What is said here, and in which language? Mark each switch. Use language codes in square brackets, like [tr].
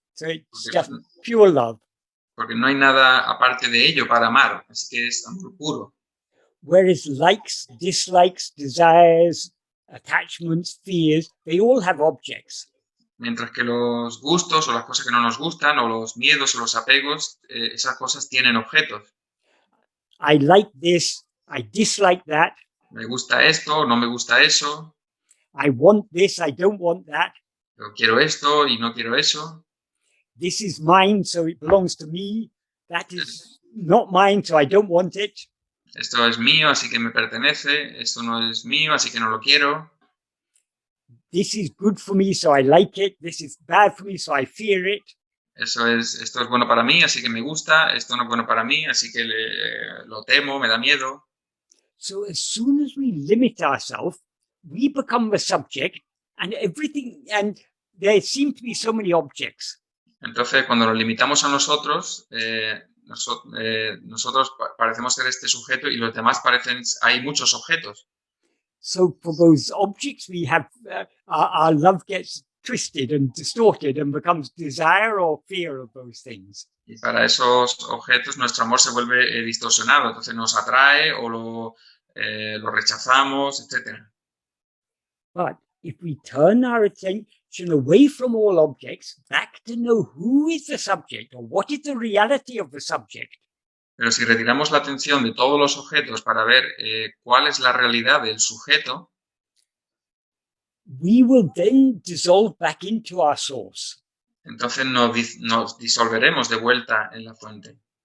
[en] So it's just pure love. [es] Porque no hay nada aparte de ello para amar. Así que es amor puro. [en] Whereas likes, dislikes, desires, attachments, fears, they all have objects. [es] Mientras que los gustos o las cosas que no nos gustan o los miedos o los apegos, esas cosas tienen objetos. [en] I like this, I dislike that. [es] Me gusta esto, no me gusta eso. [en] I want this, I don't want that. [es] Yo quiero esto y no quiero eso. [en] This is mine, so it belongs to me. That is not mine, so I don't want it. [es] Esto es mío, así que me pertenece. Esto no es mío, así que no lo quiero. [en] This is good for me, so I like it. This is bad for me, so I fear it. [es] Esto es bueno para mí, así que me gusta. Esto no es bueno para mí, así que lo temo, me da miedo. [en] So as soon as we limit ourselves, we become the subject, and everything, and there seem to be so many objects. [es] Entonces, cuando nos limitamos a nosotros, nosotros parecemos ser este sujeto y los demás hay muchos objetos. [en] So for those objects, we have our love gets twisted and distorted and becomes desire or fear of those things. [es] Y para esos objetos nuestro amor se vuelve distorsionado, entonces nos atrae o lo rechazamos, etc. [en] But if we turn our attention away from all objects, back to know who is the subject or what is the reality of the subject. [es] Pero si retiramos la atención de todos los objetos para ver cuál es la realidad del sujeto, [en] we will then dissolve back into our source. [es] Entonces nos disolveremos de vuelta en la fuente.